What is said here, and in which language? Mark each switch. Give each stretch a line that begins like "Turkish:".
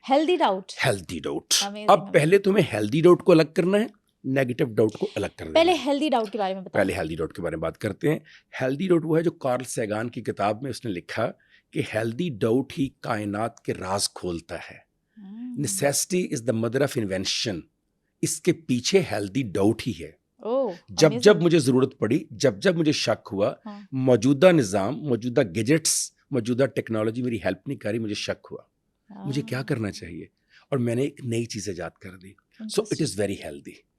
English: Healthy doubt. Healthy doubt.
Urdu: اب پہلے تمہیں ہیلدی ڈاؤٹ کو الگ کرنا ہے, نیگیٹو ڈاؤٹ کو الگ کرنا ہے. پہلے ہیلدی ڈاؤٹ کے بارے میں بتائیں. پہلے ہیلدی ڈاؤٹ کے بارے میں بات کرتے ہیں. ہیلدی ڈاؤٹ وہ ہے جو کارل سیگان کی کتاب میں اس نے لکھا کہ ہیلدی ڈاؤٹ ہی کائنات کے راز کھولتا ہے.
English: Necessity is the mother of invention.
Urdu: اس کے پیچھے ہیلدی ڈاؤٹ ہی ہے. جب مجھے ضرورت پڑی, جب مجھے شک ہوا, موجودہ نظام, موجودہ گیجٹس, موجودہ ٹیکنالوجی میری ہیلپ نہیں کر رہی, مجھے شک ہوا مجھے کیا کرنا چاہیے, اور میں نے ایک نئی چیز ایجاد کر دی.
English: So it is very healthy.